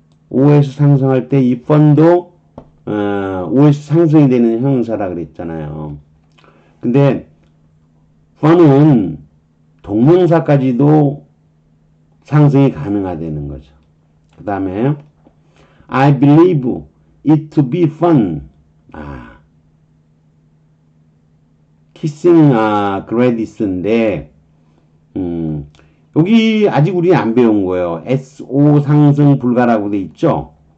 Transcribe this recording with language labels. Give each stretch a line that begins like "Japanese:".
Korean: OS 상승할 때 이 fun도 OS 상승이 되는 형용사라 그랬잖아요. 근데 fun은 동명사까지도 상승이 가능하다는 거죠. 그 다음에
English: I believe it to be fun. kissing Gladys
Korean: 인데 여기 아직 우리 안 배운 거예요. SO 상승 불가라고 돼 있죠.